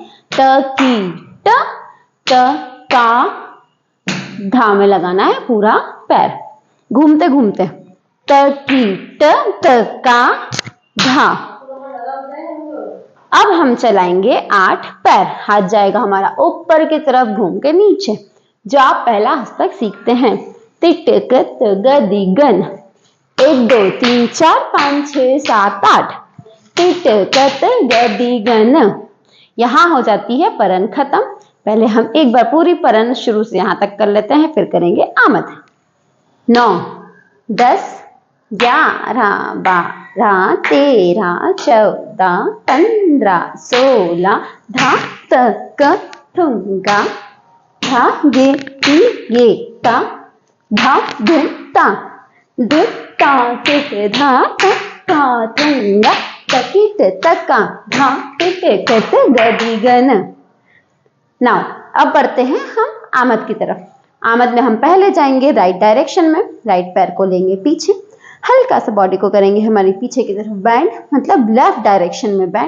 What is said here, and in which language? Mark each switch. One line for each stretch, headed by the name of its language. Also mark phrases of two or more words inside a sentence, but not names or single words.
Hindi: तकीट तका धा में लगाना है पूरा पैर, घूमते घूमते। तकीट तका धा। अब हम चलाएंगे 8 पैर। हाथ जाएगा हमारा ऊपर की तरफ घूम के नीचे, जो आप पहला हस्तक सीखते हैं। तिट कत गदि गन। 1 2 3 4 5 6 7 8। तिट कत गदि गन। यहां हो जाती है परन खत्म। पहले हम एक बार पूरी परन शुरू से यहां तक कर लेते हैं, फिर करेंगे आमद। 9 10 11 12 13 14 15 16 धा तक ठुंगा धा गे ती गे ता धा धुता धुता किट धा तका ठुंगा तकिट तका धा किट कत गदि गन। नाउ अब बढ़ते हैं हम आमद की तरफ। आमद में हम पहले जाएंगे
English: right direction
Hindi: में, राइट पैर को लेंगे पीछे, हल्का सा बॉडी को करेंगे हमारी पीछे की तरफ बैंड, मतलब
English: left direction
Hindi: में बैंड।